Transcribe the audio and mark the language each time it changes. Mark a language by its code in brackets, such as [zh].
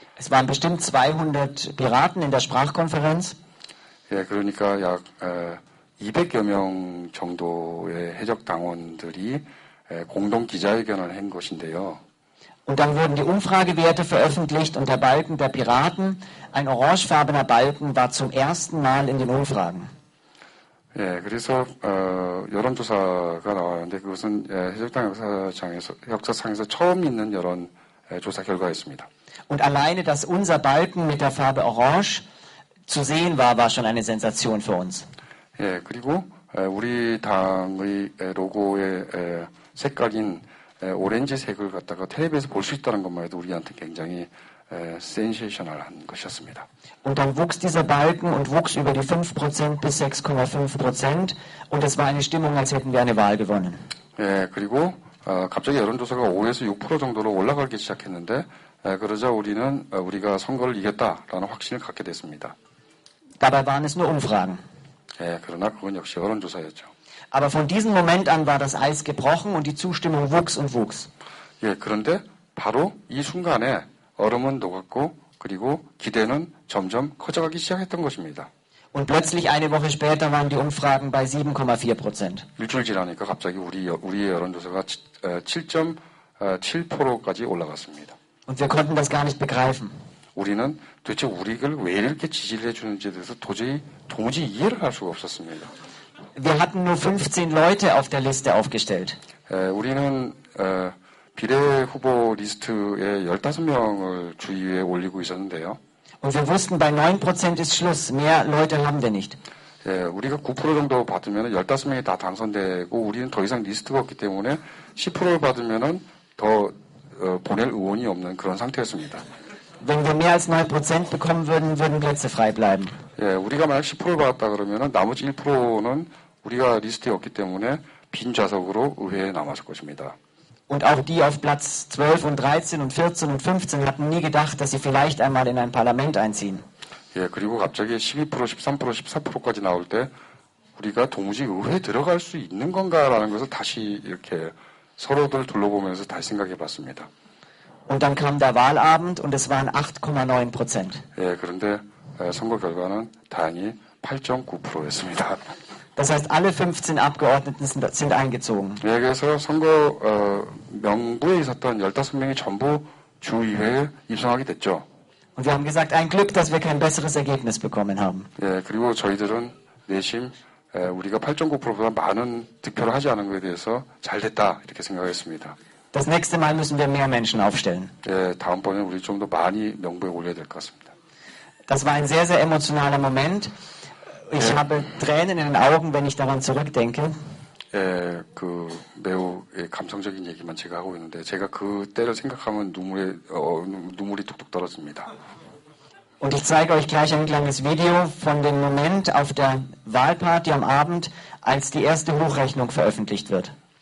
[de] Es waren bestimmt 200 Piraten in der Sprachkonferenz. [ko] 예, 그러니까 약 200여 명 정도의 해적 당원들이 공동 기자회견을 한 것인데요. [de] Und dann wurden die Umfragewerte veröffentlicht und der Balken der Piraten, ein orangefarbener Balken, war zum ersten Mal in den Umfragen. [ko] 예, 그래서 여론조사가 나왔는데 그것은 해적당 역사상에서 처음 있는 여론 조사 결과였습니다. [de] Und alleine, dass unser Balken mit der Farbe Orange zu sehen war, war schon eine Sensation für uns. [ko] 예, 그리고 우리 당의 로고의 색깔인 오렌지색을 갖다가 텔레비에서 볼 수 있다는 것만 해도 우리한테 굉장히 센세이셔널한 것이었습니다. [de] Und dann wuchs dieser Balken und wuchs über die 5% bis 6,5% und es war eine Stimmung, als hätten wir eine Wahl gewonnen. [ko] 예, 그리고 갑자기 여론조사가 5에서 6% 정도로 올라가기 시작했는데 그러자 우리는 우리가 선거를 이겼다라는 확신을 갖게 됐습니다. [de] Dabei waren es nur Umfragen. [ko] 예, 그러나 그건 역시 여론조사였죠. [de] Aber von diesem Moment an war das Eis gebrochen und die Zustimmung wuchs und wuchs. [ko] 예, 그런데 바로 이 순간에 얼음은 녹았고 그리고 기대는 점점 커져가기 시작했던 것입니다. [de] Und plötzlich eine Woche später waren die Umfragen bei 7,4%. [ko] 일주일 지나니까 갑자기 우리의 여론조사가 7.7%까지 올라갔습니다. [de] Und wir konnten das gar nicht begreifen. [ko] 우리는 도대체 우리를 왜 이렇게 지지를 해주는지에 대해서 도무지 이해를 할 수가 없었습니다. [de] Wir hatten nur 15 Leute auf der Liste aufgestellt. [ko] 우리는 비례 후보 리스트에 15명을 주위에 올리고 있었는데요. [de] Und wir wussten, bei 9% ist Schluss. Mehr Leute haben wir nicht. [ko] 예, 우리가 9% 정도 받으면 15명이 다 당선되고 우리는 더 이상 리스트가 없기 때문에 10%를 받으면 더 보낼 의원이 없는 그런 상태였습니다. [de] Wenn wir mehr als 9% bekommen würden, würden Plätze frei bleiben. [ko] 예, 우리가 만약 10%를 받았다 그러면 나머지 1%는 우리가 리스트에 없기 때문에 빈 좌석으로 의회에 남았을 것입니다. [de] Und auch die auf Platz 12 und 13 und 14 und 15 hatten nie gedacht, dass sie vielleicht einmal in ein Parlament einziehen. [ko] 예, 그리고 갑자기 12%, 13%, 14%까지 나올 때 우리가 도무지 의회에 들어갈 수 있는 건가라는 것을 다시 이렇게 서로들 둘러보면서 다시 생각해 봤습니다. [de] Und dann kam der Wahlabend und es waren 8,9%. [ko] 예, 그런데 선거 결과는 다행히 8.9%였습니다. [de] Das heißt, alle 15 Abgeordneten sind eingezogen. [ko] 예, 그래서 선거 명부에 있었던 15명이 전부 주의회에 입성하게 됐죠. [de] Und wir haben gesagt, ein Glück, dass wir kein besseres Ergebnis bekommen haben. [ko] 예, 그리고 저희들은 내심 우리가 8.9%보다 많은 득표를 하지 않은 것에 대해서 잘 됐다 이렇게 생각했습니다. [de] Das nächste Mal müssen wir mehr Menschen aufstellen. [ko] 예, 다음번에 우리 좀 더 많이 명부에 올려야 될 것 같습니다. [de] Das war ein sehr, sehr emotionaler Moment. Ich habe Tränen in den Augen, wenn ich daran zurückdenke. [ko] 예, 매우 감성적인 얘기만 제가 하고 있는데 제가 그 때를 생각하면 눈물이 뚝뚝 떨어집니다. [de] Und ich zeige euch gleich ein kleines Video von dem Moment auf der Wahlparty am Abend, als die erste Hochrechnung veröffentlicht wird.